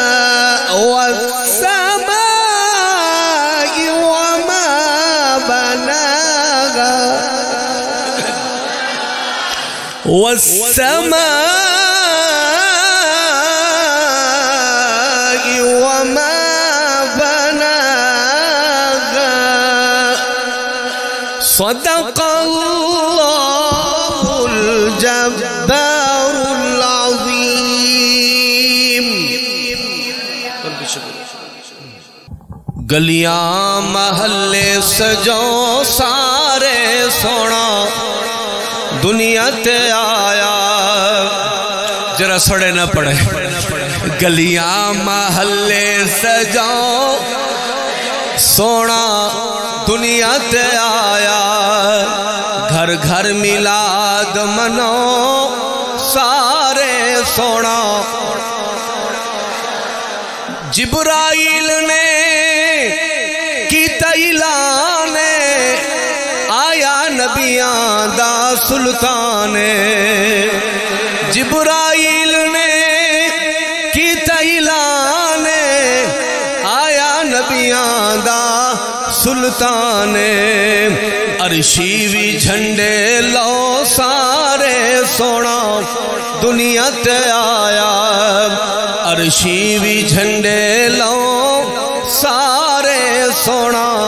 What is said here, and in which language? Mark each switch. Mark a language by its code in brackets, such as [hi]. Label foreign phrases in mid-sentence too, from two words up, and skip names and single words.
[ar] والسماء وما بناها والسماء وما بناها صدق الله الجبار العظيم. [pa] گلیاں محلے سجو سارے سونا دنیا تے آیا. ذرا سڑے نہ پڑے. گلیاں محلے سجو سونا دنیا تے آیا. گھر گھر میلاد منو سارے سونا. جبرائیل نے کیتا اعلان آیا نبیاں دا سلطان. جبرائیل نے کیتا اعلان آیا نبیاں دا سلطان. عرشی بھی جھنڈے لو سارے سونا دنیا تے آیا. عرشی بھی جھنڈے لو سارے سونا.